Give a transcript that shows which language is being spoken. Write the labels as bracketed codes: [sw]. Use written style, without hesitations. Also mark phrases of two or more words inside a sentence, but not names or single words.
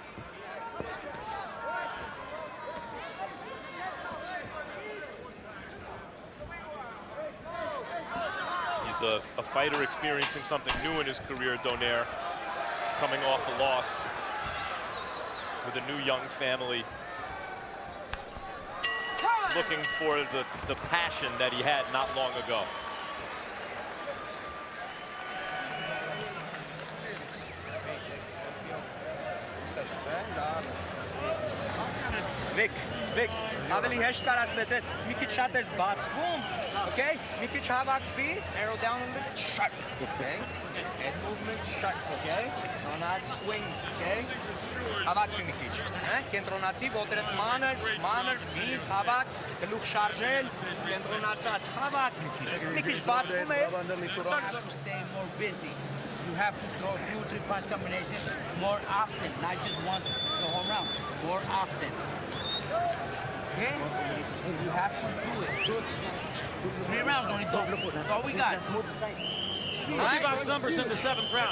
[en] A fighter experiencing something new in his career, Donaire, coming off a loss with a new young family. looking for the passion that he had not long ago. Vic, [hy] ավելի հեշտ կարասեցես, մի քիչ շատ ես բացվում, okay? Մի քիչ հավաքվի, [en] arrow down a little bit, shut, okay? Head movement, shut, okay? Not swing, okay? [hy] Հավաքվի մի քիչ, կենտրոնացի, ոտերդ մանր, միտ, հավաք, գլուխ շարժել, կենտրոնացած, հավաք մի քիչ բացվում ես, [en] Stay more busy. You have to throw 2 or 3 punch combinations more often, not just once the whole round, more often. Okay? And you have to do it. 3 rounds, Nonito. That's all we got. Box numbers in the 7th round.